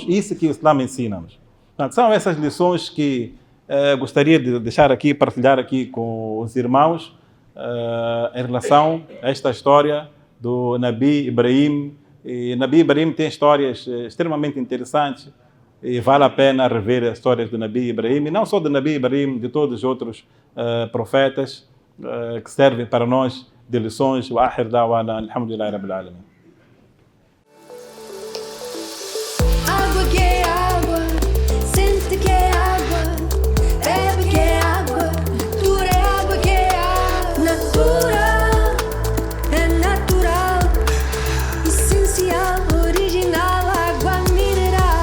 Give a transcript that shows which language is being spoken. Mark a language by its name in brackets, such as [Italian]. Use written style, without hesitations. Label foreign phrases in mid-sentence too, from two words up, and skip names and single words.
[Portuguese] Isso que o Islã ensina-nos. Portanto, são essas lições que gostaria de deixar aqui, partilhar aqui com os irmãos em relação a esta história do Nabi Ibrahim. E Nabi Ibrahim tem histórias extremamente interessantes. E vale a pena rever as histórias do Nabi Ibrahim, e não só do Nabi Ibrahim, de todos os outros profetas que servem para nós de lições. [Arabic] وآخر دعوانا الحمد لله رب العالمين. [Portuguese] Água que é água, sente que é água, bebe que é água, natura é água que é água, natura é natural, essencial, original, água mineral.